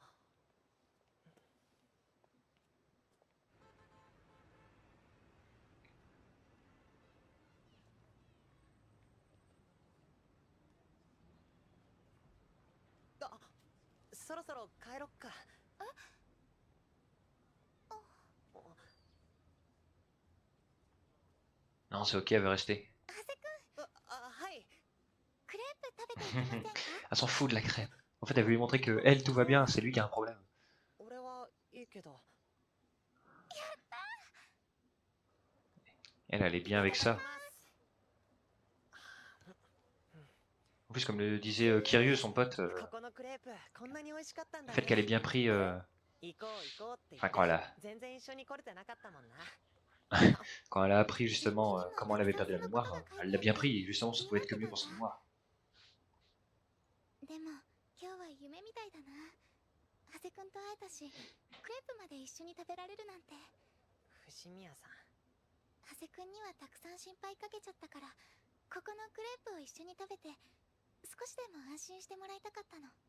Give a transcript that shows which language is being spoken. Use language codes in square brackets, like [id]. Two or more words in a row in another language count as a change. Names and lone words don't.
[ja] あ、そろそろ帰ろっか。 [fr] Non, c'est ok, elle veut rester. [ja] 長谷くん、はい。クレープ食べていきませんか？ [fr] Elle s'en fout de la crêpe. En fait, elle veut lui montrer que elle, tout va bien, c'est lui qui a un problème. [ja] 俺はいいけど。 [fr] Elle est bien avec ça. En plus, comme le disait Kiryu, son pote, [ja] ここのクレープこんなに美味しかったん [fr] le [ja] だ [fr] fait [ja] ね。 [fr] qu'elle ait bien pris... [ja] 行こう行こうって言 [fr] Enfin, [ja] って [fr] quand elle a, [ja] 全然一緒に来れてなかったもんな。 [fr] quand elle a appris justement comment elle avait perdu la mémoire, elle l'a bien pris. Justement, ça pouvait être que mieux pour sa mémoire. [ja] でも今日は夢みたいだな。長谷くんと会えたし、クレープまで一緒に食べられるなんて。藤宮さん、長谷くんにはたくさん心配かけちゃったから、ここのクレープを一緒に食べて少しでも安心してもらいたかったの。